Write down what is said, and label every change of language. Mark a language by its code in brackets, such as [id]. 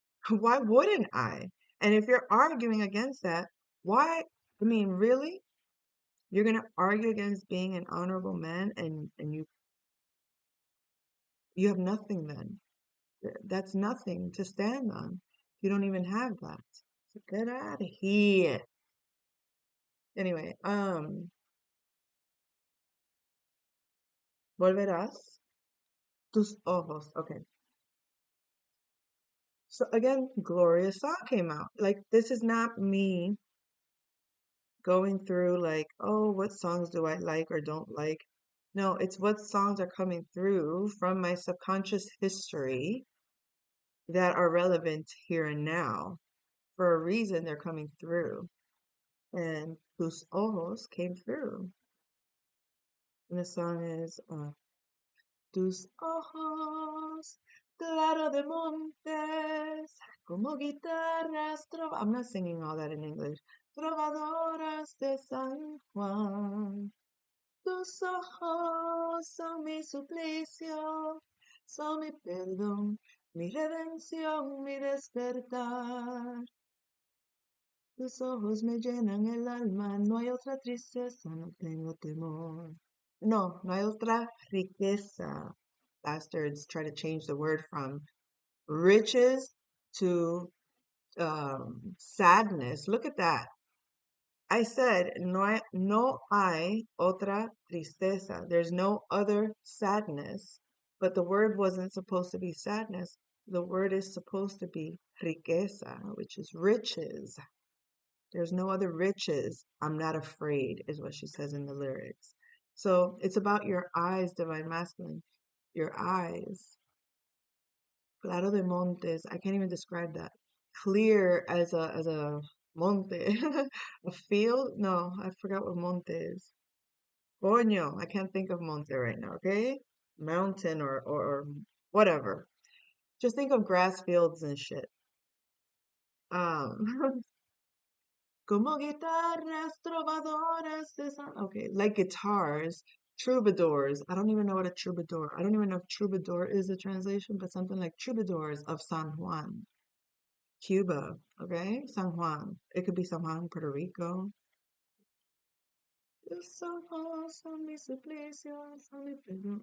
[en] Why wouldn't I? And if you're arguing against that, why? I mean, really? You're gonna argue against being an honorable man and you have nothing then. That's nothing to stand on. You don't even have that. So get out of here. Anyway, [es] volverás tus ojos. [en] Okay. So again, Gloria's song came out. Like this is not me going through like, oh, what songs do I like or don't like? No, it's what songs are coming through from my subconscious history that are relevant here and now. For a reason, they're coming through. And Tus Ojos came through. And the song is [es] Tus ojos, claro de montes, como guitarras [en] I'm not singing all that in English. [es] Trovadoras de San Juan. Tus ojos son mi suplicio, son mi perdón, mi redención, mi despertar. Tus ojos me llenan el alma, no hay otra tristeza, no tengo temor. No, no hay otra riqueza. [en] Bastards try to change the word from riches to sadness. Look at that. I said, [es] no hay otra tristeza. [en] There's no other sadness. But the word wasn't supposed to be sadness. The word is supposed to be riqueza, which is riches. There's no other riches. I'm not afraid, is what she says in the lyrics. So it's about your eyes, Divine Masculine. Your eyes. [es] Claro de montes. [en] I can't even describe that. Clear as a monte. A field? No, I forgot what monte is. Coño, I can't think of monte right now, okay? Mountain or whatever. Just think of grass fields and shit. [es] Um, como guitarras trovadoras de San. [en] Okay, like guitars, troubadours. I don't even know what a troubadour. I don't even know if troubadour is a translation, but something like troubadours of San Juan, Cuba. Okay, San Juan. It could be San Juan, Puerto Rico. [es] San Juan, San mi suplicio, San mi perdón.